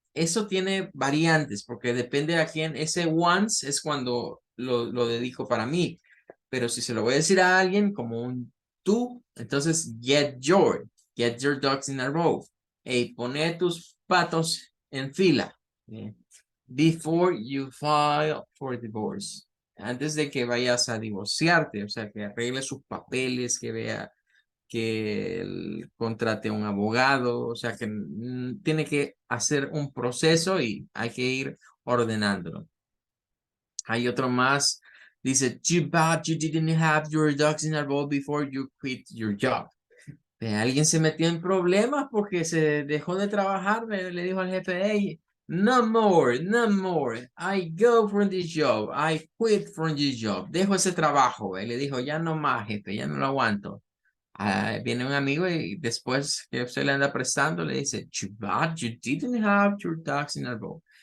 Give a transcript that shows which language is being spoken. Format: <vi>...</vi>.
<es>Eso tiene variantes porque depende a quién. Ese once es cuando lo dedico para mí. Pero si se lo voy a decir a alguien como un tú, entonces</es> <en>get your ducks in a row.</en> <es>Hey, pone tus patos en fila.</es> <en>Before you file for divorce.</en> <es>Antes de que vayas a divorciarte, o sea, que arregle sus papeles, que vea que contrate a un abogado, o sea que tiene que hacer un proceso y hay que ir ordenándolo. Hay otro más, dice,</es> <en>too bad you didn't have your ducks in a row before you quit your job.</en> <es>Alguien se metió en problemas porque se dejó de trabajar, le dijo al jefe, hey,</es> <en>no more, no more, I go from this job,</en> <es>I quit from this job, dejo ese trabajo, le dijo, ya no más, jefe, ya no lo aguanto. Viene un amigo y después que usted le anda prestando, le dice,</es> <en>but you didn't have your ducks in a row.</en>